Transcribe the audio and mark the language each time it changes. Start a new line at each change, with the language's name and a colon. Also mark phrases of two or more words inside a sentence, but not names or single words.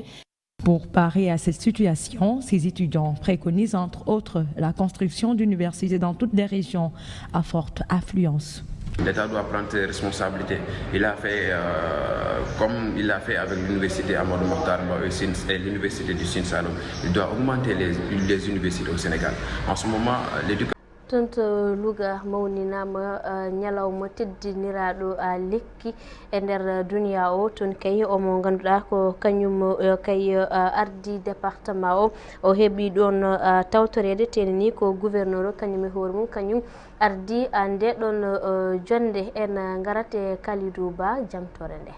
French: Pour parer à cette situation, ces étudiants préconisent entre autres la construction d'universités dans toutes les régions à forte affluence. L'État doit prendre ses responsabilités. Il a fait comme il l'a fait avec l'université Amadou Mahtar et l'université du Sine Saloum. Il doit augmenter les universités au Sénégal. En ce moment, l'éducation.
Fula: tonto Louga mawninama ñalawma teddiniraɗo a lekki e nder duniya o ton kay omo ganduɗa ko kañum kay ardi département o heeɓi ɗon tawtorede tenni ko gouverneur o kañum e hoore mum kañum ardi nde ɗon jonde en garate Kalidou Ba jamtore nde.